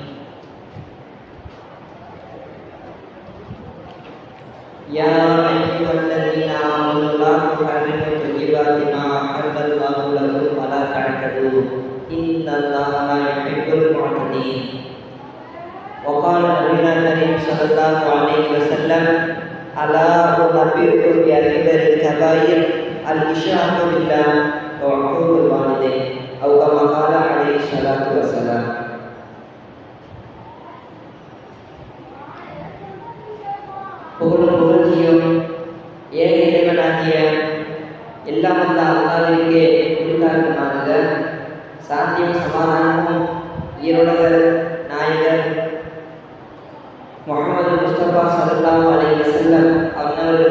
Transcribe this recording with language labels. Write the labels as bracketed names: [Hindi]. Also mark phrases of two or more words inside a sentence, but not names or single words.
[Arabic] يا أيها الذين آمنوا لا تحرموا طيبات ما أحل الله لكم ولا تعتدوا إن الله لا يحب المعتدين. وقال نبينا الكريم صلى الله عليه وسلم ألا أنبئكم بأكبر الكبائر الإشراك بالله وعقوق الوالدين أو كما قال عليه الصلاة والسلام. [Tamil] புகழும் புகழ்ச்சியும் ஏக இறைவனாகிய எல்லாம் வல்ல அல்லாஹ்விற்கே உரித்தாகுமாக. சாந்தியும் சமாதானமும் ஈரோடவர் நாயகர் முஹம்மது முஸ்தபா [Arabic] صلى الله عليه وسلم [Tamil] அவர்கள்